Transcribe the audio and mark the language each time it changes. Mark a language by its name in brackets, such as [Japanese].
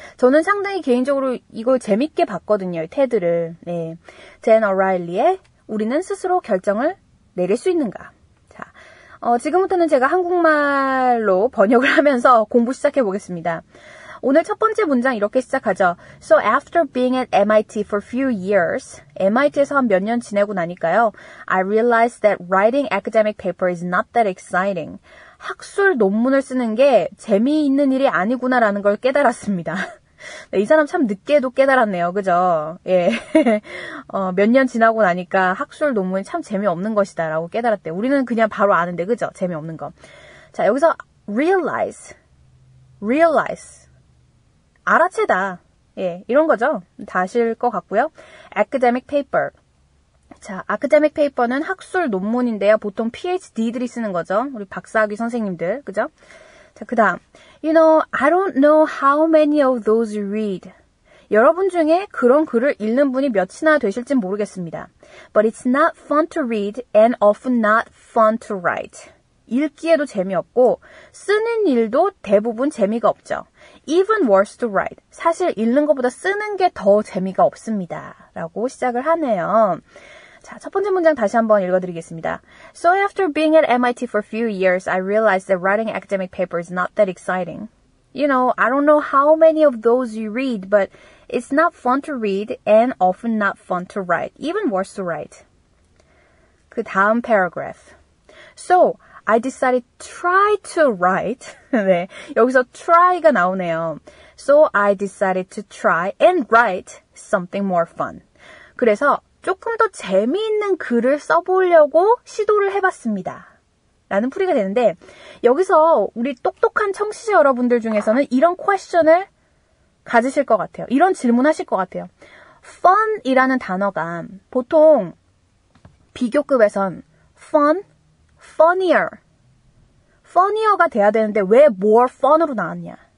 [Korean] 저는 상당히 개인적으로 이걸 재밌게 봤거든요. 이 테드를. 네. Dan O'Reilly의 우리는 스스로 결정을 내릴 수 있는가? 자, 지금부터는 제가 한국말로 번역을 하면서 공부 시작해 보겠습니다. 오늘 첫 번째 문장 이렇게 시작하죠. [English] So after being at MIT for few years, [Korean] MIT에서 한 몇 년 지내고 나니까요. [English] I realized that writing academic paper is not that exciting. [Korean] 학술 논문을 쓰는 게 재미있는 일이 아니구나라는 걸 깨달았습니다. 네, 이 사람 참 늦게도 깨달았네요. 그죠? 예. 몇 년 지나고 나니까 학술 논문이 참 재미없는 것이다 라고 깨달았대요. 우리는 그냥 바로 아는데, 그죠? 재미없는 거. 자, 여기서 realize. 알아채다. 예, 이런 거죠. 다 아실 것 같고요. academic paper. 자, academic paper는 학술 논문인데요. 보통 PhD들이 쓰는 거죠. 우리 박사학위 선생님들. 그죠? 자, 그 다음. [English] You know, I don't know how many of those you read. [Korean] 여러분 중에 그런 글을 읽는 분이 몇이나 되실진 모르겠습니다. [English] But it's not fun to read and often not fun to write. [Korean] 읽기에도 재미없고 쓰는 일도 대부분 재미가 없죠. [English] Even worse to write. [Korean] 사실 읽는 것보다 쓰는 게 더 재미가 없습니다. 라고 시작을 하네요. 자, 첫 번째 문장 다시 한번 읽어드리겠습니다. [English] So after being at MIT for a few years, I realized that writing academic paper is not that exciting. You know, I don't know how many of those you read, but it's not fun to read and often not fun to write. Even worse to write. [Korean] 그 다음 paragraph. [English] So, I decided to try to write. [Korean] 네, 여기서 try가 나오네요. [English] So, I decided to try and write something more fun. [Korean] 그래서 조금 더 재미있는 글을 써보려고 시도를 해봤습니다. 라는 풀이가 되는데 여기서 우리 똑똑한 청취자 여러분들 중에서는 이런 퀘스천을 가지실 것 같아요. 이런 질문하실 것 같아요. fun이라는 단어가 보통 비교급에선 fun, funnyer가 돼야 되는데 왜 more fun으로 나왔냐?